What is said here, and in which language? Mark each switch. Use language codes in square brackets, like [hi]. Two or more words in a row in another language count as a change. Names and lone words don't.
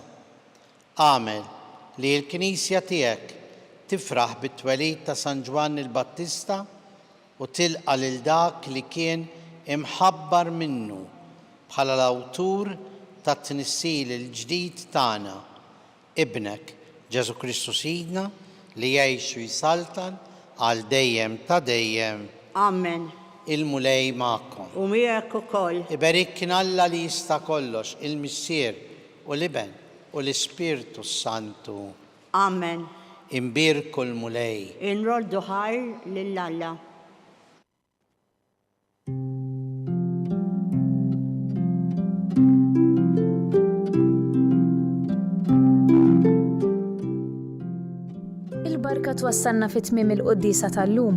[ar] آمن لي الكنيسة تيك تفرح بالتوليد تا سان جوان الباتيستا وتلقى للداك اللي كان محبر منه بحال الاوتور تا التنسيل الجديد تانا ابنك جيسو كريستو سيدنا اللي يعيش ويسلطن على ديم تديم. آمين. [mt] il-mulej ma'kom. U miegħek ukoll. Ibarikna Alla li jista' kollox, il-Missier u l-Iben u l-Ispirtu Santu. Amen. Imbirku l-mulej. Inroddu ħajr lill-Alla. Il-barka twassalna fit-tmiem il-qoddisa tal-lum.